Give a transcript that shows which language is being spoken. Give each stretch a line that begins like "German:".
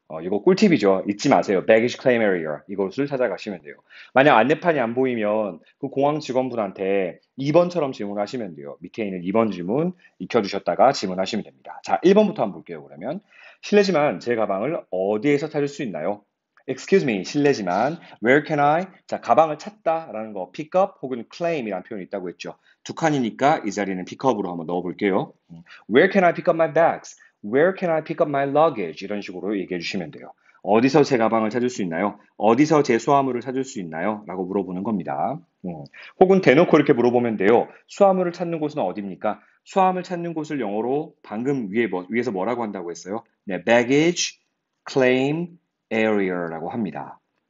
Korean: 이거 꿀팁이죠. 잊지 마세요. baggage claim area 이곳을 찾아가시면 돼요. 만약 안내판이 안 보이면 그 공항 직원분한테 2번처럼 질문하시면 돼요. 밑에 있는 2번 질문 익혀주셨다가 질문하시면 됩니다. 자, 1번부터 한번 볼게요. 그러면 실례지만 제 가방을 어디에서 찾을 수 있나요?
English: Excuse me,
Korean: 실례지만
English: where can I?
Korean: 자, 가방을 찾다라는 거 pick up 혹은 claim이라는 표현이 있다고 했죠. 두 칸이니까 이 자리는 pick up으로 한번 넣어볼게요.
English: Where can I pick up my bags? Where can I pick up my luggage?
Korean: 이런 식으로 얘기해 주시면 돼요. 어디서 제 가방을 찾을 수 있나요? 어디서 제 수화물을 찾을 수 있나요? 라고 물어보는 겁니다. 혹은 대놓고 이렇게 물어보면 돼요. 수화물을 찾는 곳은 어디입니까? 수화물 찾는 곳을 영어로 방금 위에서 뭐라고 한다고 했어요? 네, baggage claim area라고 합니다.